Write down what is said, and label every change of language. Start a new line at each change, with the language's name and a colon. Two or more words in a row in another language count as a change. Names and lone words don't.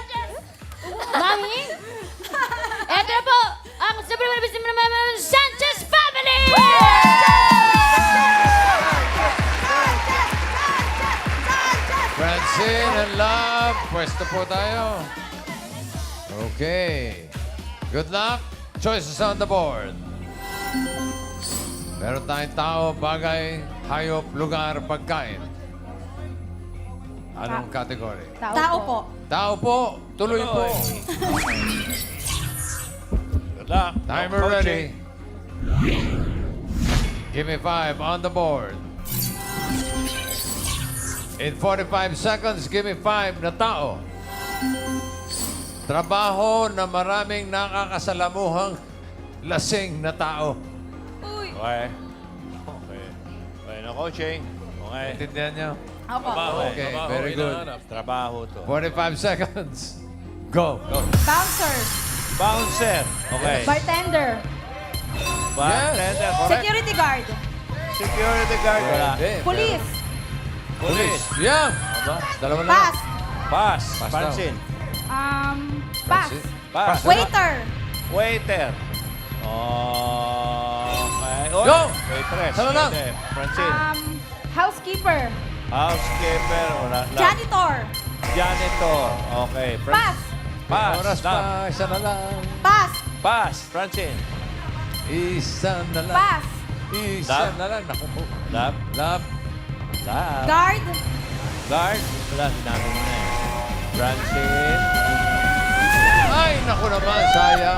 Filipino: Mami? Eto na po, ang Sanchez Family! Francine and Love, pwesto po tayo.
English: Okay. Good luck. Choices on the board.
Filipino: Meron tayong tao, bagay, hayop, lugar, pagkain. Anong category? Tao po. Tao po. Tuloy po.
English: Good luck. Timer No ready. coaching. Give me 5 on the board. In 45 seconds, give me 5
Filipino: na tao. Trabaho na maraming nakakasalamuhang lasing na tao.
English: Okay. Okay. Okay, no coaching. Okay.
Filipino: Intindihan niyo? Trabaho.
English: Okay,
Filipino: Trabaho,
English: very good.
Filipino: hinahanap. Trabaho to.
English: 45 seconds. Go. Bouncers. Bouncer. Okay. Bartender. Bartender, correct. Security guard. Security guard.
Filipino: Wala. Pwede,
English: Police. Police.
Filipino: Yan. Dalawa na.
English: Pass. Pass. Pass
Filipino: Pansin.
English: Pass.
Filipino: Pansin.
English: Pass. Waiter. Waiter. Okay. Oh, Go! waitress.
Filipino: Tara na. Pwede. Francine.
English: Housekeeper. Housekeeper. Wala. Janitor. Janitor. Okay. Pass. Pass.
Filipino: Oras Love. pa, isa na lang.
English: Pass. Pass. Francine.
Filipino: Isa na lang.
English: Pass.
Filipino: Isa Love. na lang. Naku po. Love. Love. Love.
English: Guard.
Filipino: Guard. Wala. Sinabi mo na eh. Francine. Ay, naku naman, sayang.